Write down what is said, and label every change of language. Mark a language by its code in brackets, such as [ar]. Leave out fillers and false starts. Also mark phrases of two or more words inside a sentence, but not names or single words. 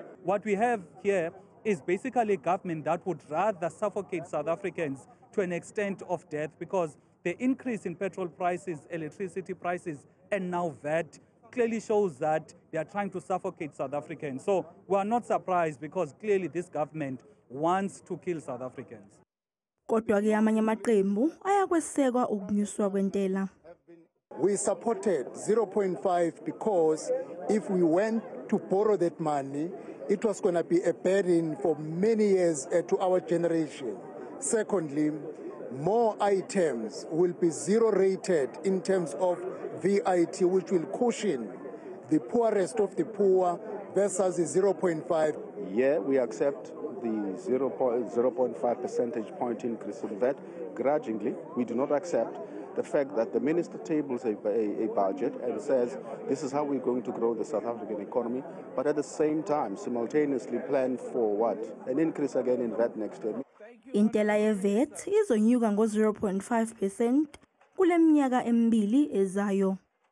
[en] What we have here is basically a government that would rather suffocate South Africans to an extent of death, because the increase in petrol prices, electricity prices, and now VAT clearly shows that they are trying to suffocate South Africans. So we are not surprised, because clearly this government wants to kill South Africans. [zu] Kodwa-ke amanye amaqembu ayakwesekwa ukunyuswa kwentela. [en] We supported 0.5 because if we went to borrow that money, it was going to be a burden for many years to our generation. Secondly, more items will be zero rated in terms of VAT, which will cushion the poorest of the poor versus the 0.5. Yeah, we accept the 0.5 percentage point increase in VAT grudgingly. We do not accept the fact that the minister tables a budget and says this is how we're going to grow the South African economy, but at the same time simultaneously plan for what? An increase again in VAT next year. [zu] Intela ye-VAT izonyuka ngo 0.5% kule minyaka emibili ezayo.